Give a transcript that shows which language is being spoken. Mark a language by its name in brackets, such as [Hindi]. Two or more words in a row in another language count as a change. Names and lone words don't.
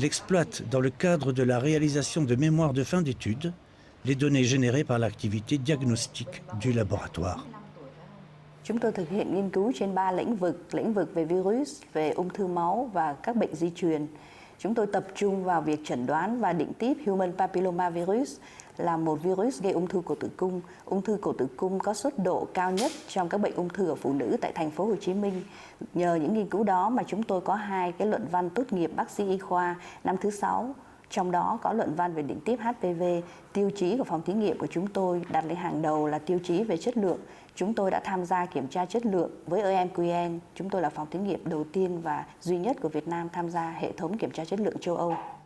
[French] exploite, dans le cadre de la réalisation de mémoires de fin d'études, les données générées par l'activité diagnostique du laboratoire. [Vietnamese] Chúng tôi thực hiện nghiên cứu trên 3 lĩnh vực về virus, về ung thư máu và các bệnh di truyền. Chúng tôi tập trung vào việc chẩn đoán và định tiếp [English] Human Papilloma Virus [Vietnamese] là một virus gây ung thư cổ tử cung. Ung thư cổ tử cung có suất độ cao nhất trong các bệnh ung thư ở phụ nữ tại thành phố Hồ Chí Minh. Nhờ những nghiên cứu đó mà chúng tôi có 2 cái luận văn tốt nghiệp bác sĩ y khoa năm thứ 6. Trong đó có luận văn về định tiếp HPV. Tiêu chí của phòng thí nghiệm của chúng tôi đặt lên hàng đầu là tiêu chí về chất lượng. Chúng tôi đã tham gia kiểm tra chất lượng với EMQN. Chúng tôi là phòng thí nghiệm đầu tiên và duy nhất của Việt Nam tham gia hệ thống kiểm tra chất lượng châu Âu.